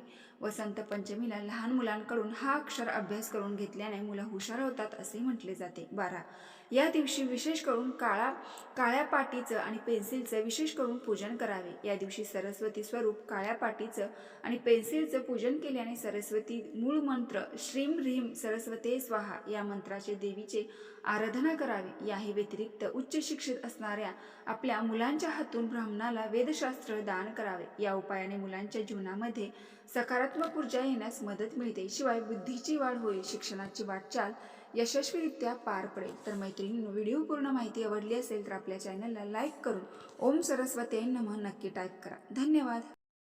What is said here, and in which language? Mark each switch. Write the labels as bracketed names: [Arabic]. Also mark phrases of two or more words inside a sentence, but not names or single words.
[Marathi] वसंत पंचमीला लहान मुलांकडून हा अक्षर अभ्यास करून घेतल्याने मुलं हुशार होतात असे म्हटले जाते. 12. या दिवशी विशेष करून काळ्या पाटीचं आणि पेन्सिलचं विशेष करून पूजन करावे. या दिवशी सरस्वती स्वरूप काळ्या पाटीचं आणि पेन्सिलचं पूजन केल्याने सरस्वती मूळ मंत्र [Sanskrit] श्रीम ह्रीम सरस्वते स्वाहा [Marathi] या मंत्राचे देवीचे आराधना करावी. याही व्यतिरिक्त उच्च शिक्षित असणाऱ्या आपल्या मुलांच्या हातून ब्राह्मणाला वेदशास्त्र दान करावे. या उपायाने मुलांच्या जीवनामध्ये सकारात्मक ऊर्जा येण्यास मदत मिळते. शिवाय बुद्धीची वाढ होईल. शिक्षणाची वाटचाल यशस्वीरित्या पार पडेल. तर मैत्रिणींनो, व्हिडिओ पूर्ण माहिती आवडली असेल तर आपल्या चॅनलला लाईक करून [Sanskrit] ओम सरस्वते नमः [Marathi] नक्की टाईप करा. धन्यवाद.